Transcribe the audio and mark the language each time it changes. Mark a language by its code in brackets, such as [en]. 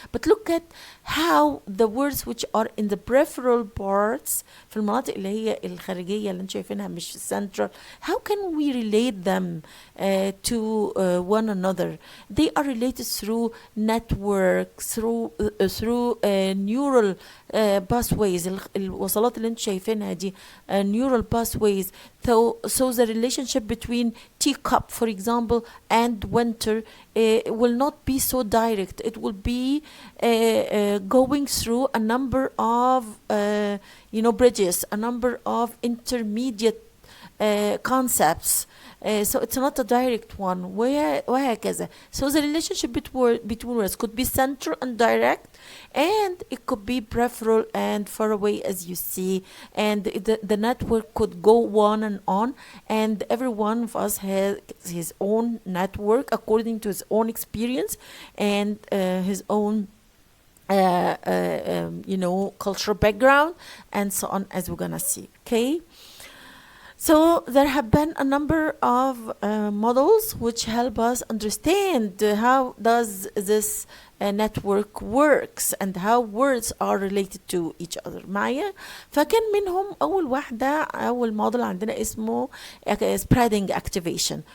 [en] But look at how the words which are in the peripheral parts, [ar] في المناطق اللي هي الخارجية اللي انتم شايفينها مش في [en] central, how can we relate them to one another? They are related through networks, through neural pathways. [ar] الوصلات اللي انتم شايفينها دي [en] neural pathways. So the relationship between teacup, for example, and winter will not be so direct. It will be going through a number of bridges, a number of intermediate concepts. So it's not a direct one. وهكذا. So the relationship between words could be central and direct, and it could be peripheral and far away, as you see. And the network could go on, and every one of us has his own network according to his own experience and his own cultural background and so on, as we're gonna see. Okay. So there have been a number of models which help us understand how does this network works and how words are related to each other. [ar] معايا؟ فكان منهم أول model عندنا اسمه spreading activation.